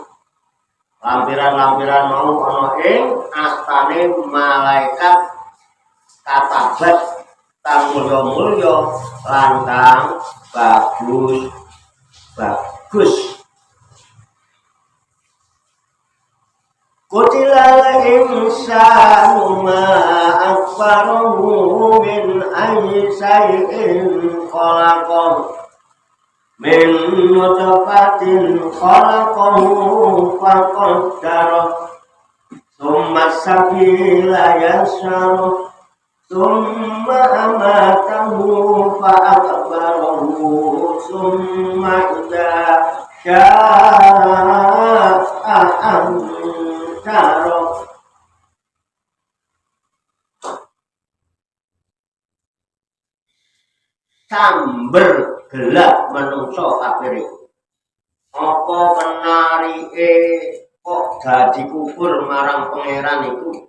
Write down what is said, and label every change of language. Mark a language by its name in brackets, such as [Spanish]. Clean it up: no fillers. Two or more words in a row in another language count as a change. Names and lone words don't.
[Javanese] Lampiran-lampiran mau ana ing astane malaikat katabat kang mulya-mulya lan kang bagus. [Arabic] قتل الإنسان ما أكفره من أي شيء خلقه من نطفة خلقه فقدره ثم السبيل يسره ثم أماته فأقبره ثم إذا شاء أنشره. [Javanese] Samber gelap menungso kabeh. Apa penarike kok dadi kufur marang pangeran iku?